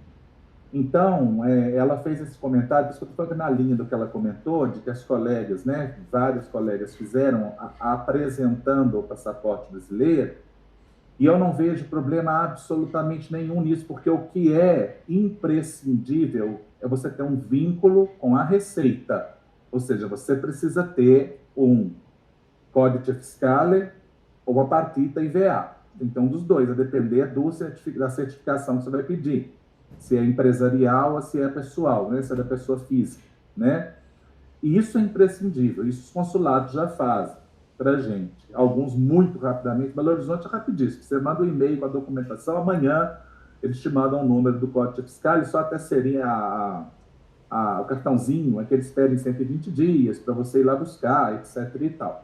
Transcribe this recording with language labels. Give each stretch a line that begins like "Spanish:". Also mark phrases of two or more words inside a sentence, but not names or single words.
Portuguese: Então, ela fez esse comentário, por isso que eu estou falando na linha do que ela comentou, de que as colegas, né, vários colegas fizeram apresentando o passaporte brasileiro, e eu não vejo problema absolutamente nenhum nisso, porque o que é imprescindível é você ter um vínculo com a Receita, ou seja, você precisa ter um Codice Fiscale ou a partita IVA. Então, dos dois, a depender da certificação que você vai pedir. Se é empresarial ou se é pessoal, né? Se é da pessoa física, né? E isso é imprescindível, isso os consulados já fazem para a gente. Alguns muito rapidamente, Belo Horizonte é rapidíssimo. Você manda um e-mail com a documentação, amanhã eles te mandam o número do Código Fiscal e só até seria o cartãozinho, é que eles pedem 120 dias para você ir lá buscar, etc e tal.